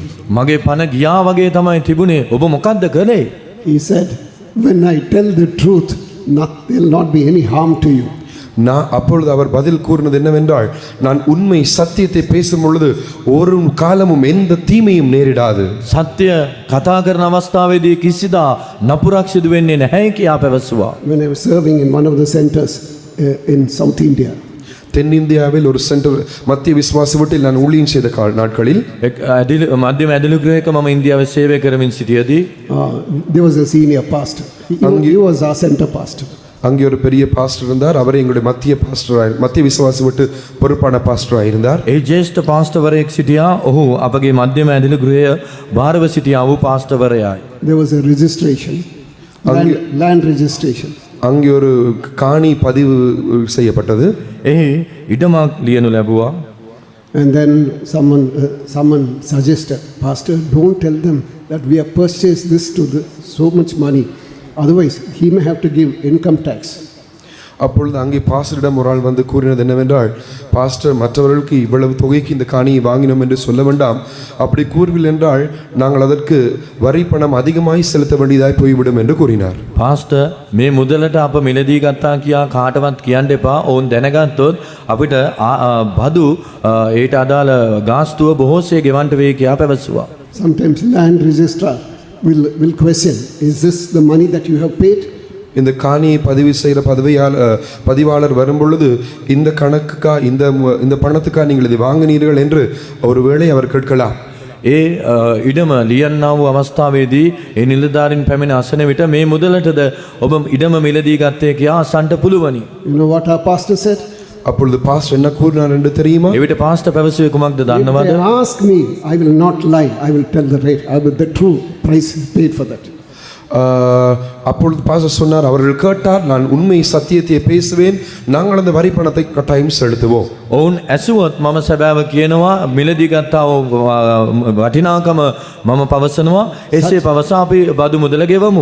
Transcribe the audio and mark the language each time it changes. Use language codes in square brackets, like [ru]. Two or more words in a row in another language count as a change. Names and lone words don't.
[si] මගේ පණ ගියා වගේ තමයි තිබුණේ. ඔබ මොකද්ද කළේ? [en] He said, when I tell the truth, there will not be any harm to you. [ta] நான் அப்பொழுது அவர் பதில் கூறினது என்னவென்றால், நான் உண்மை சத்தியத்தை பேசும் பொழுது ஒரு காலமும் எந்த தீமையும் நேரிடாது. [si] සත්‍ය කතා කරන අවස්ථාවේදී කිසිදා නපුරක් සිදු වෙන්නේ නැහැ කියා පැවසුවා. [en] When I was serving in one of the centers in South India, [ta] தென்னிந்தியாவில் ஒரு சென்டர் மத்திய விசுவாச வீட்டில் நான் ஊழியம் செய்த நாட்களில் [si] මධ්‍යම ඇදලු ගෘහයක මම ඉන්දියාවේ සේවය කරමින් සිටියදී [en] there was a senior pastor. He was our center pastor. [ta] அங்கே ஒரு பெரிய பாஸ்டர் இருந்தார். அவரே எங்களுடைய மத்திய விசுவாச வீட்டு பொறுப்பான பாஸ்டராக இருந்தார். [si] ඒ ජේෂ්ඨ පාස්ටර්වරයෙක් සිටියා. ඔහු අපගේ මධ්‍යම ඇදලු ගෘහය භාරව සිටියා වූ පාස්ටර්වරයායි. [en] There was a registration, land registration. [ta] அங்கே ஒரு காணி பதிவு செய்யப்பட்டது. [si] එහි ඉඩමක් ලියනු ලැබුවා. [en] And then someone suggested, Pastor, don't tell them that we have purchased this to so much money. Otherwise, he may have to give income tax. [ta] அப்பொழுது அங்கே பாஸ்டரிடம் ஒரு ஆள் வந்து கூறினது என்னவென்றால், பாஸ்டர், மற்றவர்களுக்கு இவ்வளவு தொகைக்கு இந்த காணியை வாங்கினோம் என்று சொல்ல வேண்டாம். அப்படி கூறவில்லை என்றால் நாங்கள் அதற்கு வரி பணம் அதிகமாய் செலுத்த வேண்டியதாய் போய்விடும் என்று கூறினார். [si] පාස්ටර්, මේ මුදලට අප මිලදී ගත්තා කියා කාටවත් කියන්න එපා. ඔවුන් දැනගත්තොත් අපිට බදු ඊට අදාළ ගාස්තුව බොහෝසේ ගෙවන්න වෙයි කියා පැවසුවා. [en] Sometimes land registrar will question, is this the money that you have paid? [ta] இந்த காணியை பதிவு செய்கிற பதிவாளர் வரும்பொழுது இந்த கணக்குக்கா இந்த பணத்துக்கா நீங்கள் இதை வாங்கினீர்கள் என்று ஒருவேளை அவர் கேட்கலாம். [si] ඒ ඉඩම ලියන්නා වූ අවස්ථාවේදී ඒ නිලධාරීන් පැමිණ අසන විට මේ මුදලටද ඔබ ඉඩම මිලදී ගත්තේ කියා අසන්නට පුළුවනි. [en] You know what our pastor said? [ta] அப்பொழுது பாஸ்டர் என்ன கூறினார் என்று தெரியுமா? [si] එවිට පාස්ටර් පැවසුවේ කුමක්ද [en] If [si] දන්නවද? [en] they ask me, I will not lie. I will tell the rate. I will the true price paid for that. [ta] அப்பொழுது பாஸ்டர் சொன்னார், அவர்கள் கேட்டார், நான் உண்மை சத்தியத்தை பேசுவேன், நாங்கள் அந்த வரி பணத்தை கட்டாயம் செலுத்துவோம். [si] ඔවුන් ඇසුවොත් මම සැබෑව කියනවා, මිලදී ගත්තා වූ වටිනාකම මම පවසනවා, එසේ පවසා අපි බදු මුදල ගෙවමු.